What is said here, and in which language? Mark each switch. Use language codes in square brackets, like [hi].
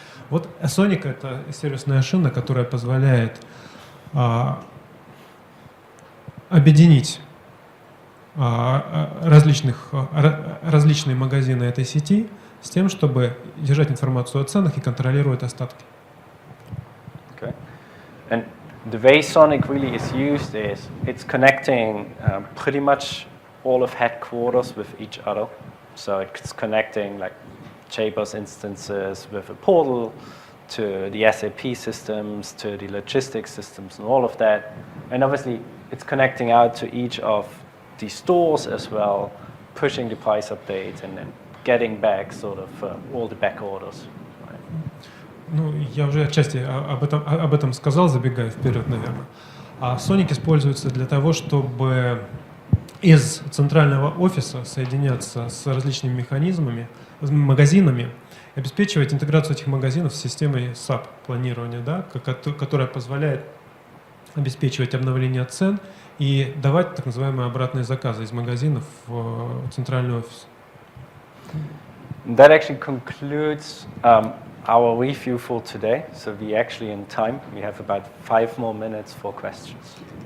[ru] Вот Sonic — это сервисная шина, которая позволяет объединить различные магазины этой сети с тем, чтобы держать информацию о ценах и контролировать остатки. [en] Okay. And the way Sonic really is used is it's connecting pretty much all of headquarters with each other. So it's connecting like Jabers instances with a portal to the SAP systems, to the logistics systems and all of that. And obviously it's connecting out to each of the stores as well, pushing the price updates and then getting back sort of all the back orders. Right? [ru] Ну, я уже отчасти об этом сказал, забегая вперед, наверное. А Sonic используется для того, чтобы из центрального офиса соединяться с различными механизмами, магазинами, обеспечивать интеграцию этих магазинов с системой SAP планирования, да, которая позволяет обеспечивать обновление цен и давать так называемые обратные заказы из магазинов в центральный офис. [en] That actually concludes our review for today. So we actually in time. We have about 5 more minutes for questions.